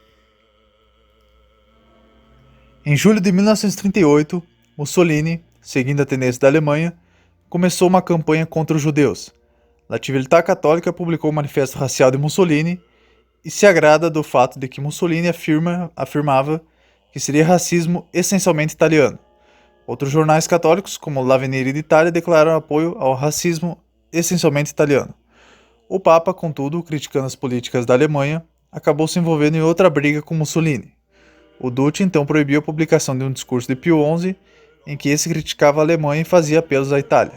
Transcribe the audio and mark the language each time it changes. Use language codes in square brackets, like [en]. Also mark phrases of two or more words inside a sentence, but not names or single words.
[pt] Em julho de 1938, Mussolini, seguindo a tendência da Alemanha, começou uma campanha contra os judeus. La Civiltà Católica publicou o Manifesto Racial de Mussolini e se agrada do fato de que Mussolini afirmava que seria racismo essencialmente italiano. Outros jornais católicos, como l'Avvenire d'Italia, declararam apoio ao racismo essencialmente italiano. O Papa, contudo, criticando as políticas da Alemanha, acabou se envolvendo em outra briga com Mussolini. O Duce então proibiu a publicação de um discurso de Pio XI em que esse criticava a Alemanha e fazia apelos à Itália.